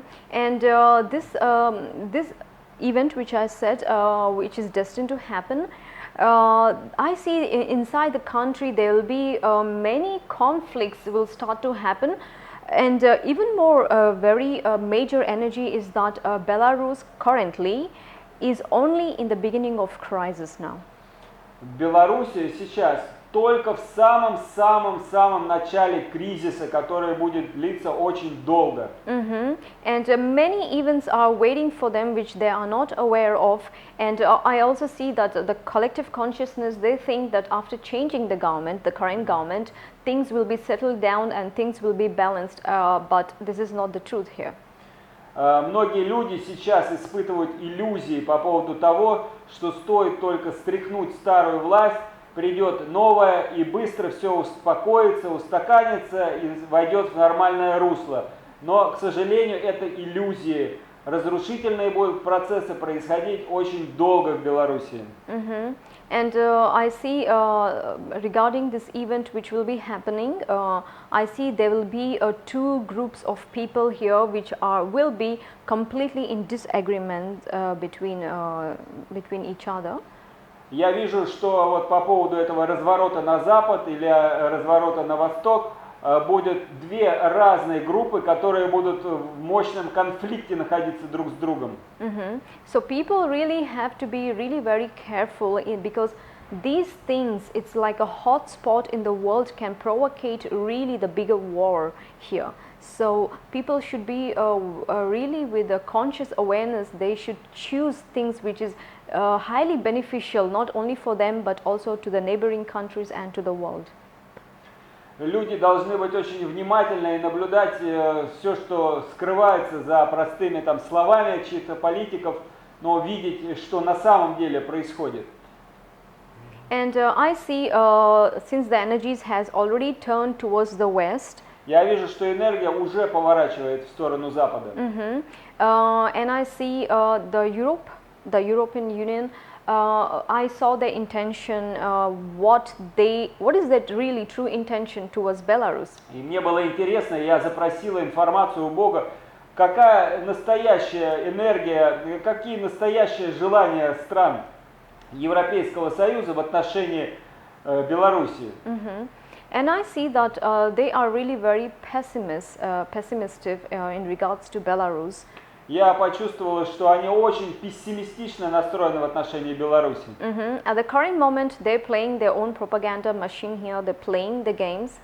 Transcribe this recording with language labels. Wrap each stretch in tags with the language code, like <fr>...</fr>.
<en>And this event which I said, which is destined to happen, I see inside the country there will be many conflicts will start to happen, and even more very major energy is that Belarus currently is only in the beginning of crisis now.</en> <ru>Белоруссия сейчас только в самом начале кризиса, который будет длиться очень долго.</ru> <en>And many events are waiting for them which they are not aware of, and I also see that the collective consciousness, they think that after changing the government, the current government, things will be settled down and things will be balanced, but this is not the truth here.</en> <ru>Многие люди сейчас испытывают иллюзии по поводу того, что стоит только стряхнуть старую власть, придет новая, и быстро все успокоится, устаканится и войдет в нормальное русло. Но, к сожалению, это иллюзии. Разрушительные будут процессы происходить очень долго в Беларуси.</ru> <en>And I see regarding this event which will be happening, I see there will be two groups of people here which will be completely in disagreement between each other.</en> <ru>Я вижу, что вот по поводу этого разворота на запад или разворота на восток будет две разные группы, которые будут в мощном конфликте находиться друг с другом.</ru> <en>So people really have to be really very careful because these things, it's like a hot spot in the world, can provocate really the bigger war here. So people should be really with a conscious awareness. They should choose things which is highly beneficial, not only for them but also to the neighboring countries and to the world.</en> <ru>Люди должны быть очень внимательны и наблюдать все, что скрывается за простыми там словами чьих-то политиков, но видеть, что на самом деле происходит.</ru> <en>And I see, since the energies has already turned towards the west.</en> <ru>Я вижу, что энергия уже поворачивает в сторону Запада.</ru> <en>And I see the European Union. I saw their intention, what is that really true intention towards Belarus.</en> <ru>И мне было интересно, я запросила информацию у Бога, какая настоящая энергия, какие настоящие желания стран Европейского Союза в отношении Беларуси.</ru> <en>And I see that they are really very pessimistic in regards to Belarus.</en> <ru>Я почувствовала, что они очень пессимистично настроены в отношении Беларуси.</ru> <en>At the current moment, they're playing their own propaganda machine here. They're playing the games.</en>